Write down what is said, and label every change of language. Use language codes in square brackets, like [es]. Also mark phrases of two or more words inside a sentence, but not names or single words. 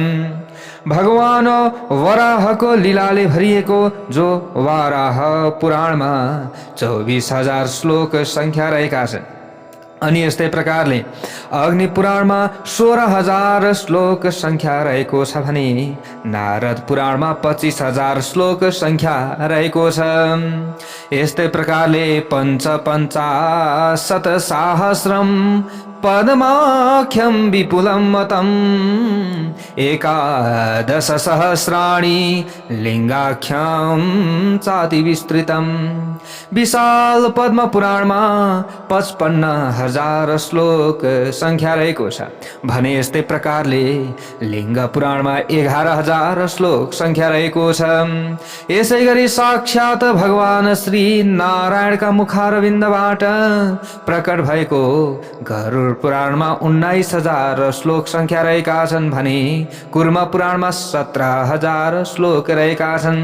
[ne] भगवान वराहको लीलाले भरिएको जो वाराह पुराणमा 24,000 श्लोक संख्या रहेका छन्। अनि यस्तै प्रकारले अग्नि पुराणमा 16,000 श्लोक संख्या रहेको छ भने नारद पुराणमा 25,000 श्लोक संख्या रहेको छ। [sa] यस्तै प्रकारले पञ्चपञ्चाशत् सहस्रम पद्माख्यम विपुलं मतम 11 सहस्राणि लिङ्गाख्यम चाति विस्तृतम। [ne] विशाल पद्म पुराणमा 55,000 श्लोक संख्या रहेको छ भने यस्तै प्रकारले लिङ्ग पुराणमा 11,000 श्लोक संख्या रहेको छ। यसै गरी साक्षात भगवान श्री नारायणका मुखारविन्दबाट प्रकट भएको गरुड पुराणमा 19,000 श्लोक संख्या रहेका छन् भने कुर्म पुराणमा 17,000 श्लोक रहेका छन्।